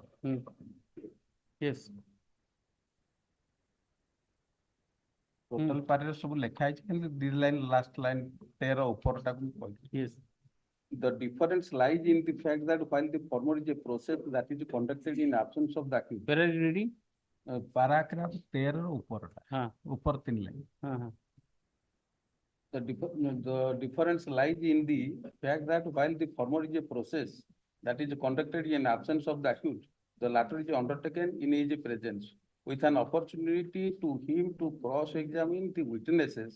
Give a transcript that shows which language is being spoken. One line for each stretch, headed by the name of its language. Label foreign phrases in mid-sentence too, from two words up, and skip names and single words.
English: Yes. Total paragraph
Odia: ସବୁ ଲେଖା ହେଇଛି କିନ୍ତୁ
English: two line last line
Odia: 13 ଉପରଟାକୁ ମୁଁ କହିଲି.
English: Yes. The difference lies in the fact that while the former is a process that is conducted in absence of the accused. Where are you reading?
Odia: Paragraph 13 ଉପରଟା. हाँ. ଉପର 3 ଲାଇନ. हाँ.
English: The difference lies in the fact that while the former is a process that is conducted in absence of the accused, the latter is undertaken in his presence, with an opportunity to him to cross-examine the witnesses